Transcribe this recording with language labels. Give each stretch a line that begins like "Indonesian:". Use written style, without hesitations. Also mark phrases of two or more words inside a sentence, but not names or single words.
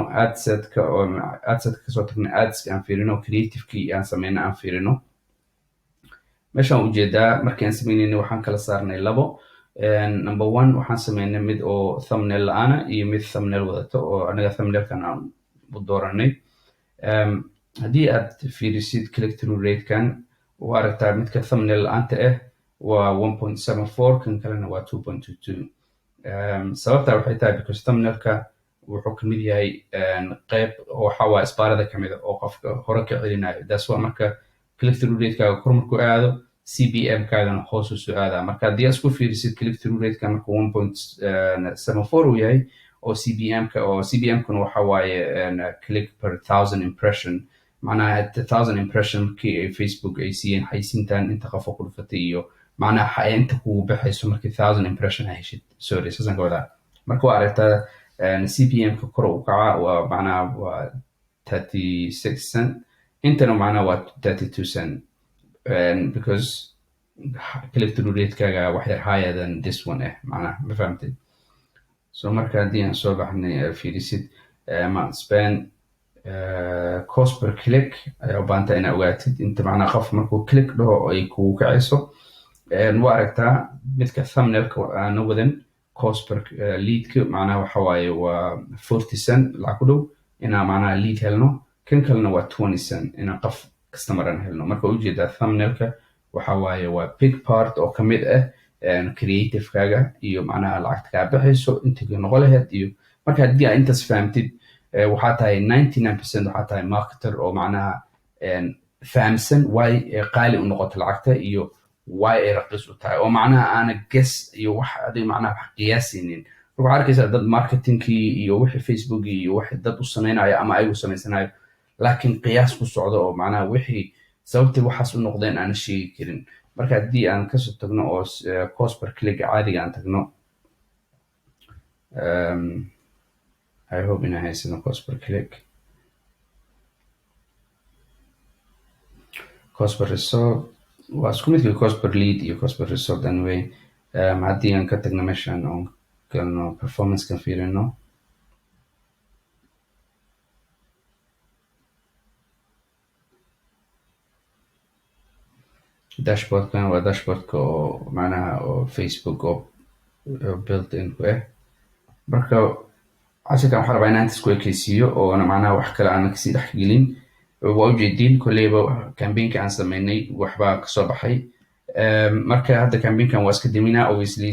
Somali: adsetka kasoo tagno adska aan fiirino creativekii aan samayno aan fiirino meeshaan ujeedaa markii aan samaynayna waxaan kala saarnay labo number 1 waxaan samaynay mid oo thumbnail la-aana iyo mid thumbnail wadato oo anaga thumbnailkan aan u dooranay haddii aad fiirisid
English: click through
Somali: ratekan u aragtaa midka thumbnail la-aanta ah waa 1.74 kan kalena waa 2.22 sababta waxay tahay because thumbnailka wuxuu kamid yahay qayb waxa waa isbaarada kamid oo qofka hore ka celinayo
English: that's why
Somali: marka
English: click through
Somali: ratekaga kor markuu aado CPM kaagana hoos u soo aadaa marka haddii aad isku fiirisid
English: click through
Somali: rateka marka 1.74 uu yahay oo CPM-kana waxa waaye
English: click per 1000 impression
Somali: macnaha 1000 impression kii ay Facebook ay siiyeen xaysiintan inta qof ku dhufatay iyo macnaha inta kugu baxayso markii 1000 impression ay heshid sorry sasan ka wadaa marka waa aragtaa CPM-ka kor u kaca waa macnaha waa 36 cent intana macnaha waa 32 cent
English: because click through
Somali: rate-kaaga wax yar
English: higher than this one
Somali: macnaha ma fahamtid so marka haddii aan soo baxnay fiirisid ma spend
English: cost per click
Somali: ayaa u baahanta inaa ogaatid inta macnaha qof markuu click dhaho ay kugu kacayso waa aragtaa midka thumbnailka aana wadan
English: cost per
Somali: leadka macnaha waxa waaye waa 40 cent lacag ku dhow inaa macnaha lead helno kan kalena waa 20 cent inaa qof customer-an helno marka ujeedaa thumbnailka waxa waaye waa
English: big part
Somali: oo kamid ah creative-kaaga iyo macnaha lacagta kaa baxayso intii noqo lahayd iyo marka haddii aad intaas fahamtid waxaa tahay 99% waxaa tahay marketer oo macnaha fahamsan why qaali u noqoto lacagta iyo why ay raqiis u tahay oo macnaha aana guess iyo wax adiga macnaha wax qiyaasaynin waxaa arkaysaa dad marketingkii iyo wixii facebookii iyo wax dad u samaynayo ama ayagu samaysanayo laakiin qiyaas ku socdo oo macnaha wixii sababtii waxaas u noqdeen aan sheegi karin marka haddii aan kasoo tagno oo cost per click caadiga aan tagno
English: I hope
Somali: inaan haysano
English: cost per click cost per result
Somali: waa isku midka
English: cost per lead
Somali: iyo
English: cost per result
Somali: anyway haddii aan ka tagno meeshaan oon galno performance-kan fiirino dashboardkan waa dashboardka oo macnaha oo Facebook oo
English: built in
Somali: ku marka casharkan waxaan rabaa inaan intaas ku ekeysiiyo oona macnaha wax kale aan kasii dhex gelin waa ujeediin kolleyba campaignka aan samaynay waxbaa kasoo baxay marka hadda campaignkan waa iska daminaa obviously